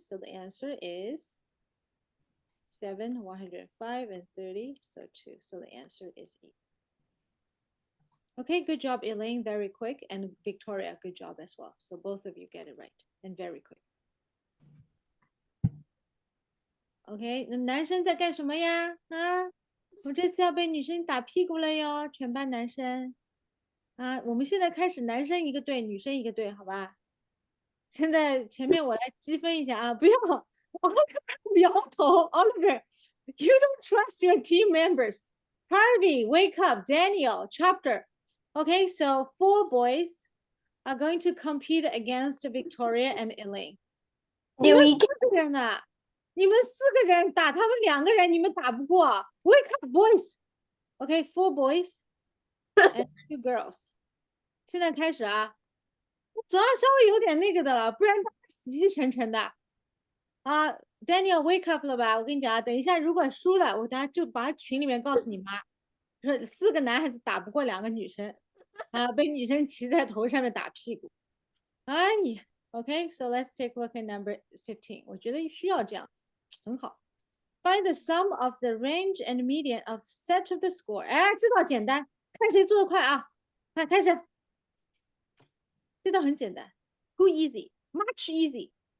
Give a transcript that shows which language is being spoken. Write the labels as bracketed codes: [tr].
[en] So the answer is 7, 105, and 30. So 2. So the answer is E. Okay, good job, Elaine. Very quick. And Victoria, good job as well. So both of you get it right and very quick. [zh] OK，那男生在干什么呀？啊，我这次要被女生打屁股了哟，全班男生。啊，我们现在开始，男生一个队，女生一个队，好吧？现在前面我来积分一下啊，不要，Oliver 摇头，Oliver， [en] you don't trust your team members. Harvey, wake up. Daniel, chapter. Okay, so 4 boys are going to compete against Victoria and Elaine. [zh] 你 [en] Do [zh] 们 [en] we [zh] 4个人呢？你们4个人打他们2个人，你们打不过。 [en] Wake up, boys. Okay, 4 boys and 2 girls. [zh] 现在开始啊，总要稍微有点那个的了，不然大家死气沉沉的。啊，Daniel [en] wake up [zh] 了吧？我跟你讲啊，等一下如果输了，我等下就把群里面告诉你妈，说4个男孩子打不过2个女生，啊，被女生骑在头上面打屁股。 [en] 哎呀，OK, so let's take a look at number 15. [zh] 我觉得需要这样子，很好。 [en] Find the sum of the range and median of set of the score. [zh] 哎，这道简单，看谁做的快啊！快开始，这道很简单 ， [en] Go easy, much easy。